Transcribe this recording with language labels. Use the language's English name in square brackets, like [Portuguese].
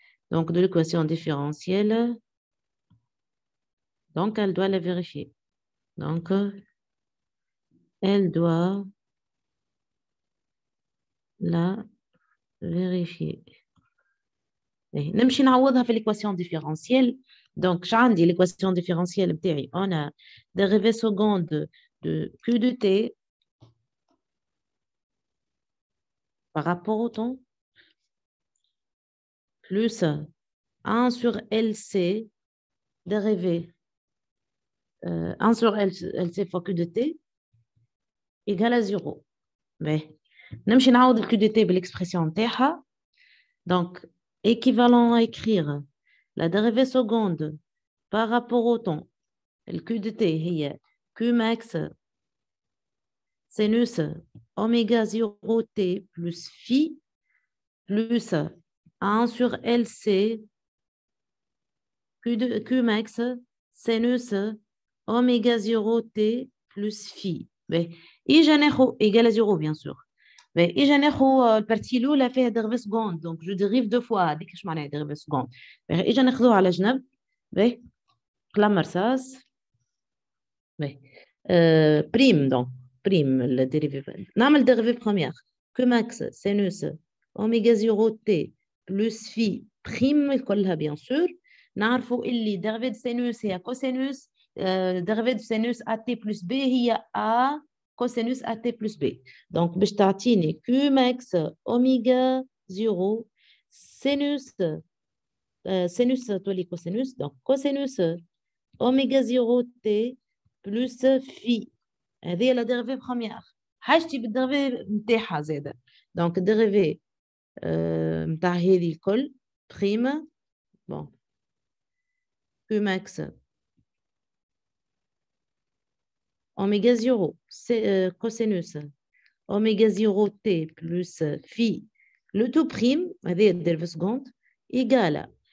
[French] Donc, de l'équation différentielle. Donc, elle doit la vérifier. Donc, elle doit la vérifier. [Arabic] نمشي نعوضها في l'équation différentielle. [French] Donc, j'ai l'équation différentielle [Arabic] بتاعي. [French] On a dérivée seconde de Q de T par rapport au temps plus 1 sur LC dérivé 1 sur LC fois Q de T égale à 0. Mais [Arabic] نمشي نعوض le Q de T بالexpression نتاعها. [French] Donc, équivalent à écrire la dérivée seconde par rapport au temps. Le Q de T هي Q max sinus oméga 0 T plus phi plus 1 sur LC Q max sinus oméga 0 T plus phi. [Arabic] إجا ناخو [French] égal à 0 bien sûr. [Arabic] إجا ناخو البارتي الأولى فيها dérivée seconde. [French] Donc je dérive deux fois. [Arabic] هذيك اش معناها dérivée seconde. إجا ناخذوها على جنب. قلم رصاص. [French] Prime donc. Prime le dérivé. [Arabic] نعمل [French] dérivée première. Q max sinus oméga 0 T plus phi prime [Arabic] كلها [French] bien sûr. [Arabic] نعرفوا اللي [French] dérivée de sinus هي cosinus. dérivée de sinus AT plus B هي A cosinus AT plus B. Donc [Arabic] باش تعطيني [French] Q max oméga 0 sinus sinus [Arabic] تولي [French] cosinus. Donc cosinus oméga 0 T plus phi. [Arabic] هذه [French] la dérivée première. [Arabic] حاجتي بالدريفي نتاعها زاده. [French] Donc dérivée [Arabic] نتاع هذه الكل [French] prime. Bon. Q max oméga 0 cosinus oméga 0 T plus phi le tout prime [Arabic] هذه الدرجة [French] seconde égale.